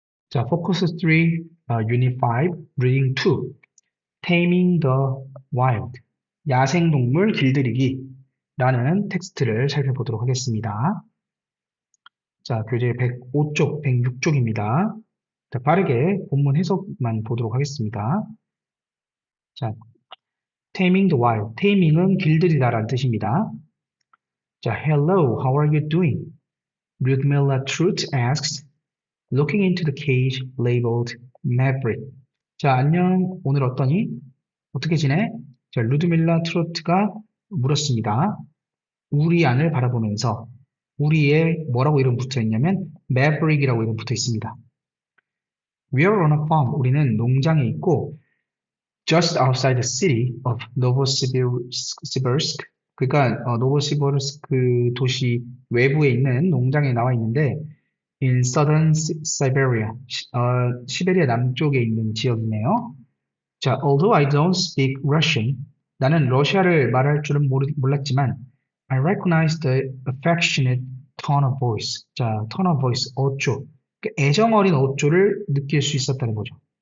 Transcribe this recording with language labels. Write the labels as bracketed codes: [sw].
[ko] 자, Focus 3, Unit 5, Reading 2, Taming the Wild, 야생동물 길들이기라는 텍스트를 살펴보도록 하겠습니다. 자, 교재 105쪽, 106쪽입니다. 자, 빠르게 본문 해석만 보도록 하겠습니다. 자, Taming the Wild, Taming은 길들이다라는 뜻입니다. [en] 자, Hello, how are you doing? Lyudmila Trut asks, looking into the cage labeled Maverick. [ko] 자, 안녕. 오늘 어떠니? 어떻게 지내? 자, 루드밀라 트로트가 물었습니다. 우리 안을 바라보면서 우리의 뭐라고 이름 붙어 있냐면 Maverick이라고 이름 붙어 있습니다. [en] We're on a farm. [ko] 우리는 농장에 있고 [en] just outside the city of Novosibirsk. [ko] 그러니까 노보시비르스크 그 도시 외부에 있는 농장에 나와 있는데 [en] in southern Siberia. [ko] 시베리아 남쪽에 있는 지역이네요. [en] 자, although I don't speak Russian, [ko] 나는 러시아를 말할 줄은 몰랐지만, [en] I recognize the affectionate tone of voice. [ko] 자, tone of voice, 어조. 그 애정 어린 어조를 느낄 수 있었다는 거죠.